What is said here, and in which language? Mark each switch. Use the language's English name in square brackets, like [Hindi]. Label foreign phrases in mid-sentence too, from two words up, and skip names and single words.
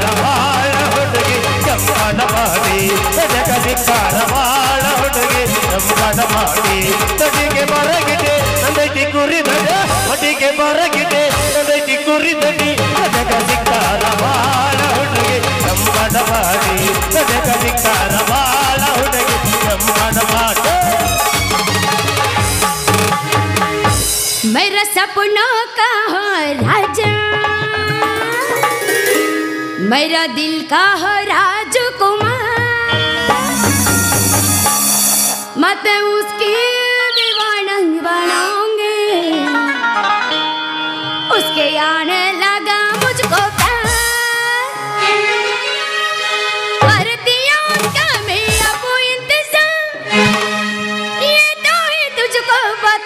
[Kannada] ಬಾಳ ಹುಡುಗಿ ಚಂಪಾನ ಮಾಡಿ ಜಗ ಸಿಕ್ಕಾರ ಬಾಳ ಹುಡುಗಿ ಚಂಪಾನ ಮಾಡಿ ಅಡಿಗೆ ಬರಗಿದ್ದೆ ನಂದೈತಿ ಕುರಿ ದಡ್ಡ ಅಡಿಗೆ ಬರಗಿದ್ದೆ ನಂದೈತಿ ಕುರಿ ದಡ್ಡಿ ಜಗ ಸಿಕ್ಕಾರ ಬಾಳ ಹುಡುಗಿ ಚಂಪಾನ ಮಾಡಿ ಜಗ ಸಿಕ್ಕಾರ ಬಾಳ ಹುಡುಗಿ ಚಂಪಾನ ಮಾಡಿ [Hindi] मेरा सपनों का हो राजा, मेरा दिल का हो राजकुमार, मैं उसकी दीवाना बनाऊंगी, उसके आने लगा मुझको प्यार, करती हूँ क्या मैं अब इंतजार, ये तो ही तुझको बता।